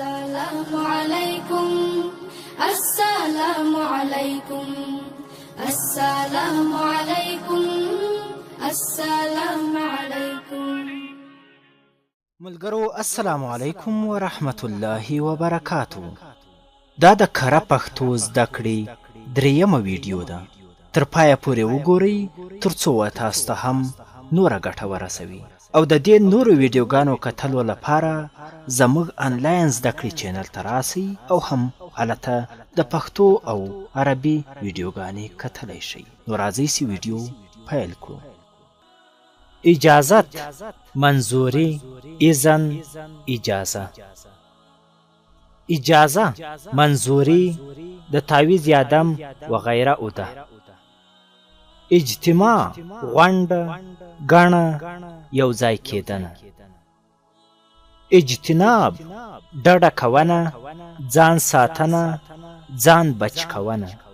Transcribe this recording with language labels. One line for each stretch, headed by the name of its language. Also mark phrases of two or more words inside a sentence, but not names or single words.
Arabic: السلام عليكم السلام عليكم السلام عليكم السلام عليكم.
Pashto: ملګرو
Arabic: السلام علیکم ورحمت الله وبرکاتو.
Pashto: دا د کره پښتو زده کړې دریمه ویډیو ده. تر پایه پورې وګورئ ترڅو تاسو ته هم نوره ګټه ورسوي او د دې نورو ویډیوګانو کتلو لپاره زموږ آنلاین زده کړې چینل ته راسئ او هم هلته د پښتو او عربي ویډیوګانې کتلی شئ. نو راځئ چې ویډیو پیل کړو. اجازت، منظوری، اذن، اجازه. اجازه منظوری د تعویض یادم وغیره او ده. اجتماع غونډه ګڼه یو ځای کېدنه. اجتناب ډډه کونه ځان ساتنه ځان بچ کونه.